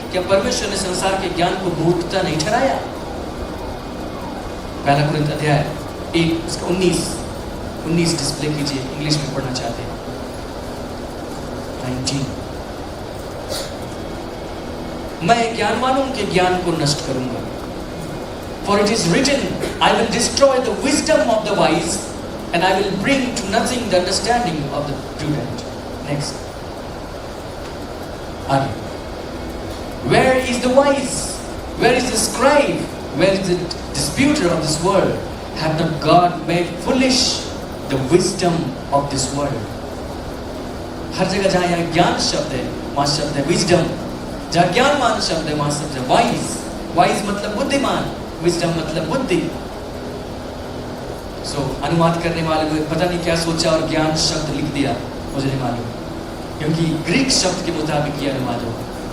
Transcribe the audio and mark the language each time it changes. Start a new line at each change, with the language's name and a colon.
Hindi: क्या परमेश्वर ने संसार के ज्ञान को मूर्खता नहीं ठहराया? पहला कुरिन्थ अध्याय 1 उसका 19 डिस्प्ले कीजिए, इंग्लिश में पढ़ना चाहते हैं। 19 मैं ज्ञानवानों के ज्ञान को नष्ट करूंगा।
English: For it is written, I will destroy the wisdom of the wise, and I will bring to nothing the understanding of the prudent. Next.
Hindi: आगे.
English: Where is the wise? Where is the scribe? Where is the disputer of this world? Have not God made foolish the wisdom of this world?
Hindi: हर जगह जहाँ यहाँ ज्ञान शब्द है, वहाँ शब्द है wisdom. जहाँ ज्ञानवान शब्द है, वहाँ शब्द है wise. Wise मतलब बुद्धिमान, wisdom मतलब बुद्धि। अनुवाद करने वाले को पता नहीं क्या सोचा और ज्ञान शब्द लिख दिया, मुझे नहीं मालूम, क्योंकि ग्रीक शब्द के मुताबिक ये अनुवाद होगा।